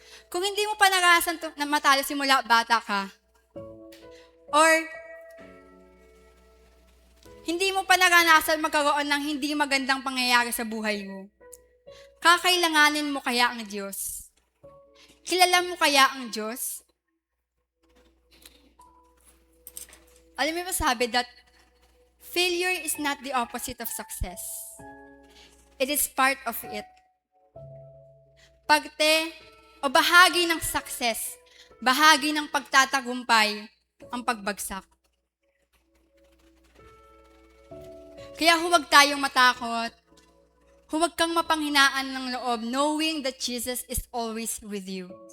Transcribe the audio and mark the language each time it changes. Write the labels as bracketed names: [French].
[Filipino] Kung hindi mo pa naranasan na matalo simula bata ka, or hindi mo pa naranasan magkaroon ng hindi magandang pangyayari sa buhay mo, kakailanganin mo kaya ang Diyos? Kilala mo kaya ang Diyos? Alam mo ba sabi [English] that failure is not the opposite of success. It is part of it. [Filipino] Parte o bahagi ng success, bahagi ng pagtatagumpay, ang pagbagsak. Kaya huwag tayong matakot, huwag kang mapanghinaan ng loob, [English] knowing that Jesus is always with you.